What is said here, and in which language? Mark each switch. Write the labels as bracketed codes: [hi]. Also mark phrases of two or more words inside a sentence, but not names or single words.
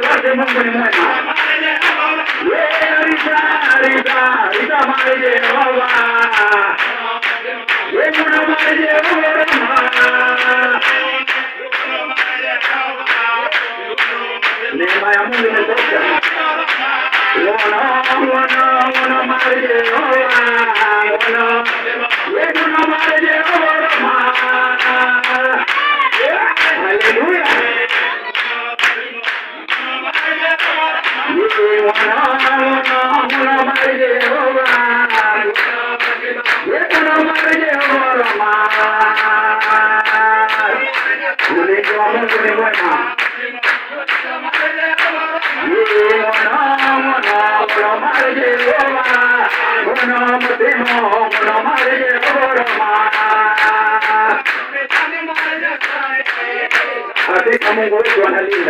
[sw] Mungu ni mwema. [luo] Rita mare Jehova. Mwana mare Jehova. [sw] Neema ya Mungu imetosha. [luo] Mwana mare Jehova. Mwana mare Jehova. Haleluya. Mwana mare Jehova. Mwana mare Jehova. [sw] Ulinzi wa Mungu ni mwema. [luo] Mwana mare Jehova. Mwana mtemo. Mwana mare Jehova. [sw] Hakika Mungu wetu analinda.